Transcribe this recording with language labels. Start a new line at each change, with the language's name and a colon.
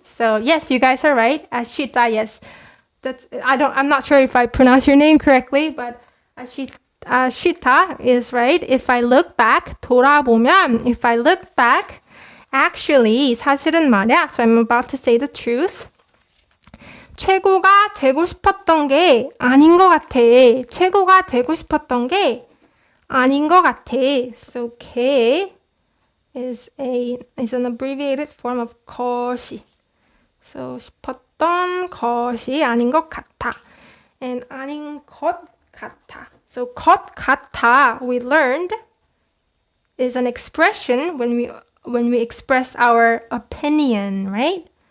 English: So, yes, you guys are right. Ashita, yes. I'm not sure if I pronounce your name correctly, but Ashita is right. If I look back,
Korean: 돌아보면,
English: if I look back, actually,
Korean: 사실은 말야.
English: So I'm about to say the truth.
Korean: 최고가 되고 싶었던 게 아닌 것 같아. 최고가 되고 싶었던 게 아닌 것 같아.
English: So K is an abbreviated form of 것이.
Korean: So 싶었던 것이 아닌 것 같아. And 아닌 것 같아.
English: So 것 같아, we learned, is an expression when we express our opinion, right?